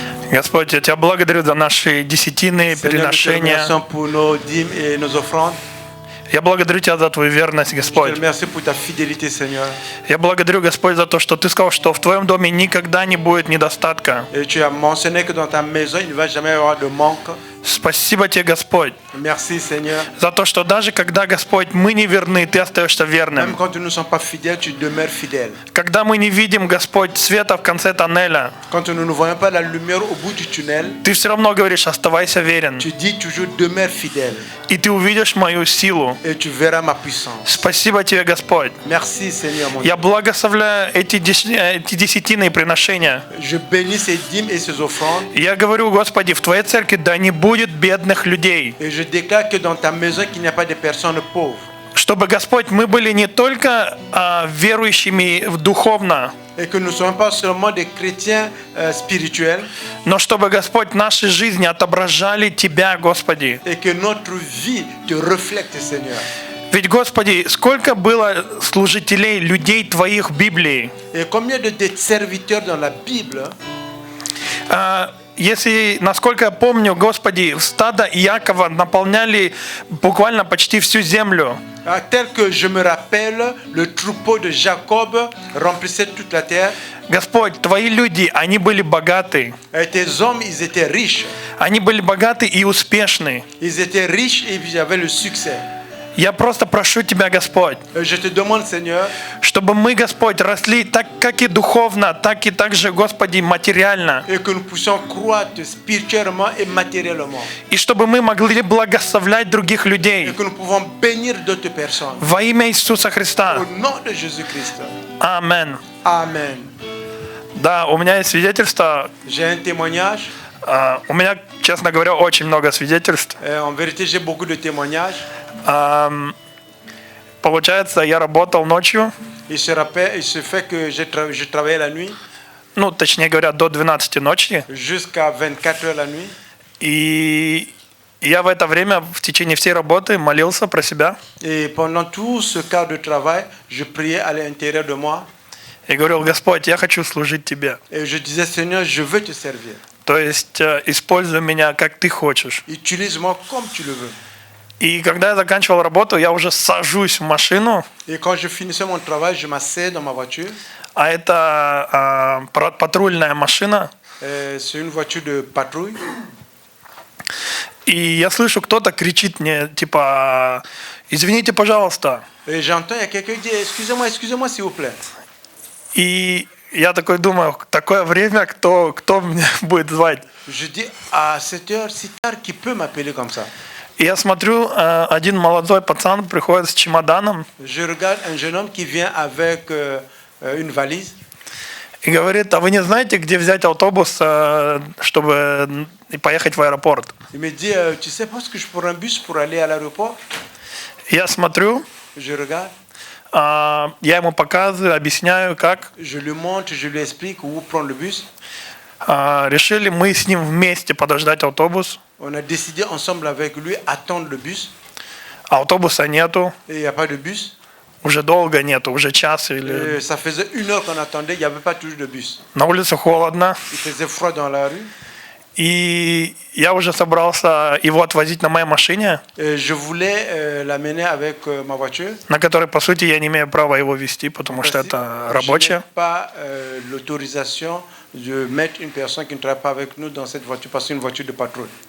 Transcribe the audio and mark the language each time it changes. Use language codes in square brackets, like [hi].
[ru] Господь, я Тебя благодарю за наши десятины, приношения. [fr] Pour nos dîmes et nos offrandes. [ru] Я благодарю Тебя за Твою верность, [fr] Je te [ru] Господь. [fr] remercie pour ta fidélité, Seigneur. [ru] Я благодарю, Господь, за то, что Ты сказал, что в Твоем доме никогда не будет недостатка. [fr] Et tu as mentionné que dans ta maison, il ne va jamais y avoir de manque. [ru] Спасибо Тебе, Господь, [fr] Merci, Seigneur. [ru] за то, что даже когда, Господь, мы не верны, Ты остаешься [fr] Même [ru] верным. [fr] quand nous ne sommes pas fidèles, tu demeures fidèle. [ru] Когда мы не видим, Господь, света в конце тоннеля, [fr] Quand nous ne voyons pas la lumière au bout du tunnel, [ru] Ты все равно говоришь, оставайся верен. [fr] tu dis toujours demeure fidèle. [ru] И Ты увидишь мою силу. [fr] Et tu verras ma puissance. [ru] Спасибо Тебе, Господь. [fr] Merci, Seigneur, mon Dieu. [ru] Я благословляю эти десятины и приношения. [fr] Je bénis ces dîmes et ces offrandes. [ru] И я говорю, Господи, в Твоей церкви да не будет бедных людей. [fr] Et je déclare que dans ta maison, qu'il n'y a pas de personnes pauvres. [ru] Чтобы, Господь, мы были не только верующими духовно, [fr] Et que nous ne soyons pas seulement des chrétiens spirituels. [ru] но чтобы, Господь, наши жизни отображали Тебя, Господи. [fr] Et que notre vie te reflète, Seigneur. [ru] Ведь, Господи, сколько было служителей, людей Твоих в Библии. [fr] Et combien de serviteurs dans la Bible, [ru] Если, насколько я помню, Господи, стадо Иакова наполняли буквально почти всю землю. [fr] tel que je me rappelle, le troupeau de Jacob remplissait toute la terre. [ru] Господь, Твои люди, они были богаты. [fr] Et tes hommes, ils étaient riches. [ru] Они были богаты и успешны. [fr] Ils étaient riches et ils avaient le succès. [ru] Я просто прошу Тебя, Господь, [fr] Et je te demande, Seigneur, [ru] чтобы мы, Господь, росли так, как и духовно, так и также, Господи, материально. [fr] et que nous puissions croître spirituellement et matériellement. [ru] И чтобы мы могли благословлять других [fr] Et [ru] людей. [fr] que nous pouvons bénir d'autres personnes. [ru] Во имя Иисуса Христа. [fr] Au nom de Jésus-Christ. [ru] Амен. [fr] Amen. [ru] Да, у меня есть свидетельство. [fr] J'ai un témoignage. [ru] У меня, честно говоря, очень много свидетельств. [fr] En vérité, j'ai beaucoup de témoignages. [ru] Получается, я работал ночью, [fr] Il se fait que je travaillais la nuit [ru] ну, точнее говоря, до 12 ночи. [fr] jusqu'à 24 heures la nuit. [ru] И я в это время, в течение всей работы, молился про себя. [fr] Et pendant tout ce quart de travail, je priais à l'intérieur de moi. [ru] И говорил, Господь, я хочу служить Тебе. [fr] Et je disais, Seigneur, je veux te servir. [ru] То есть, используй меня, как Ты хочешь. [fr] Utilise-moi comme tu le veux. [ru] И когда я заканчивал работу, я уже сажусь в машину, [fr] Et quand je finissais mon travail, je m'asseyais dans ma voiture. [ru] а это патрульная машина. [fr] C'est une voiture de patrouille. [ru] И я слышу, кто-то кричит мне, типа, извините, пожалуйста. [fr] Et j'entends, il y a quelqu'un qui dit, excusez-moi, s'il vous plaît. [ru] И я такой думаю, такое время, кто меня будет звать? [fr] Je dis, à cette heure si tard, qui peut m'appeler comme ça? [ru] И я смотрю, один молодой пацан приходит с чемоданом [fr] Je regarde un jeune homme qui vient avec une valise. [ru] и говорит, а вы не знаете, где взять автобус, чтобы поехать в аэропорт? [fr] Il me dit, tu sais pas ce que je prends un bus pour aller à l'aéroport? [ru] Я смотрю, [fr] Je regarde, [ru] я ему показываю, объясняю, как. [fr] je lui montre, je lui explique où prendre le bus. [ru] Решили мы с ним вместе подождать автобус. [fr] On a décidé ensemble avec lui attendre le bus. [ru] Автобуса нету, [fr] Et il n'y a pas de bus. [ru] уже долго нету, уже час или... [fr] Et ça faisait 1 heure qu'on attendait, il n'y avait pas toujours de bus. [ru] На улице холодно. [fr] Il faisait froid dans la rue. [ru] И я уже собрался его отвозить на моей машине, [fr] Et je voulais l'amener avec ma voiture. [ru] на которой, по сути, я не имею права его вести, потому что это [fr] Je [ru] рабочая. [fr] n'ai pas l'autorisation de mettre une personne qui ne travaille pas avec nous dans cette voiture parce que c'est une voiture de patrouille.